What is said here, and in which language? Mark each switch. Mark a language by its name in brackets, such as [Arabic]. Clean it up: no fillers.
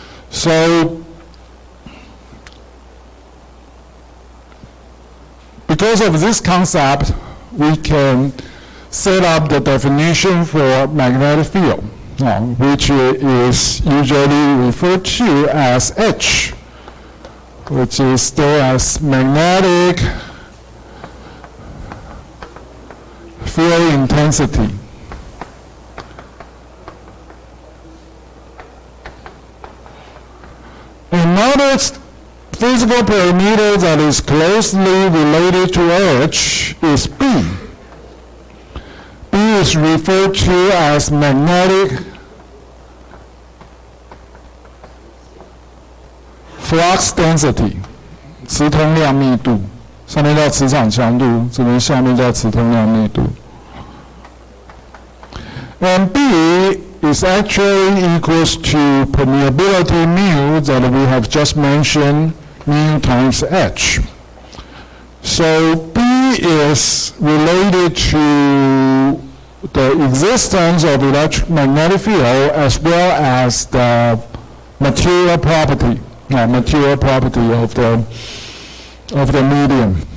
[English] So, because of this concept, we can set up the definition for magnetic field, which is usually referred to as H, which is there as magnetic field intensity. Another physical parameter that is closely related to H is B. [Chinese] B is referred to as magnetic flux density, 磁通量密度，上面叫磁场强度，这边下面叫磁通量密度。 [English] And B is actually equals to permeability mu that we have just mentioned, mu times H. So B is related to the existence of electromagnetic field as well as the material property of the medium.